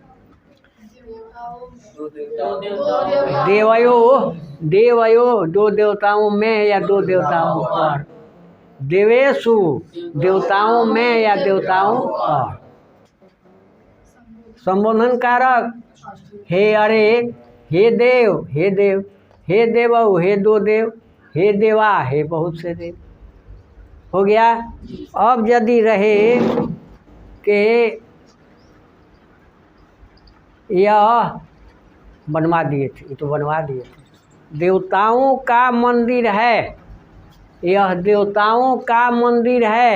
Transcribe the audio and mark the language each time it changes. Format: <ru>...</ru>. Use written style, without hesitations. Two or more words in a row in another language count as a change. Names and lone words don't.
<sa>देवयो देवयो</sa> <hi>दो देवताओं में या दो देवताओं पर, देवेशु देवताओं में या देवताओं पर। संबोधन कारक हे अरे, हे देव, हे देव,</hi> <sa>हे देवौ,</sa> <hi>हे दो देव, हे देवा, हे बहुत से देव। हो गया। अब यदि रहे कि यह बनवा दिए थे, ये तो बनवा दिए थे, देवताओं का मंदिर है, यह देवताओं का मंदिर है।</hi>